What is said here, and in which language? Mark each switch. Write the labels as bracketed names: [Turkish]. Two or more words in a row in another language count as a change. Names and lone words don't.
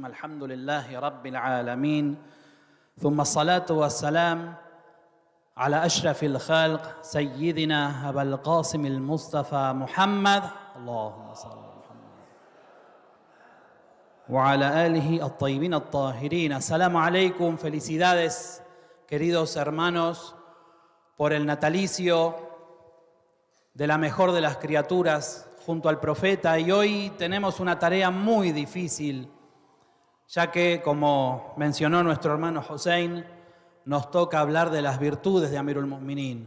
[Arabic] الحمد لله رب العالمين، ثم الصلاة والسلام على أشرف الخلق سيدنا أبا القاسم المصطفى محمد، اللهم صل على محمد وعلى آله الطيبين الطاهرين. السلام عليكم, [Spanish] felicidades queridos hermanos por el natalicio de la mejor de las criaturas junto al profeta. Y hoy tenemos una tarea muy difícil, ya que, como mencionó nuestro hermano Hussein, nos toca hablar de las virtudes de Amirul Mu'minin.